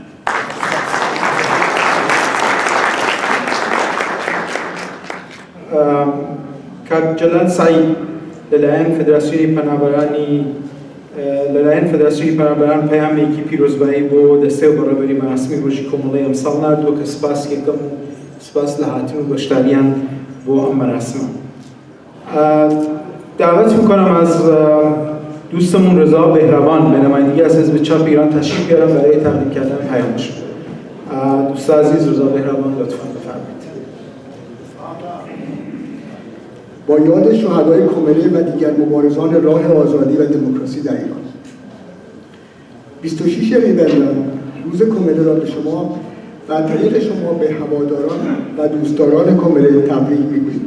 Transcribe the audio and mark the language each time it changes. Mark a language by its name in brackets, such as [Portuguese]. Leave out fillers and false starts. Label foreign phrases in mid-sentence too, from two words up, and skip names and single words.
[Central Kurdish] کاک جەلال سعید لەلایەن فێدراسیۆنی پەنابەران پەیامێکی پیرۆزبایی بۆ دەستێ و بەڕێوەبەری مەراسمی ڕۆژی کۆمەڵەی ئەمساڵ نردووە کە سپاس یەکەم و سپاس لە هاتن و بەشداریان بۆ ئەم مەراسمە. [Persian] دعوت میکنم از دوستمون رضا بهروان به نمایندگی از حزب چپ ایران تشریف بیارن برای تقدیم کردن پیامشون. دوست عزیز رضا بهروان لطفا بفرمایید. با یاد شهدای کمله و دیگر مبارزان راه آزادی و دموکراسی در ایران، 26 ریوردن روز کمله را به شما و طریق شما به هواداران و دوستداران کمله تبریک میگوییم.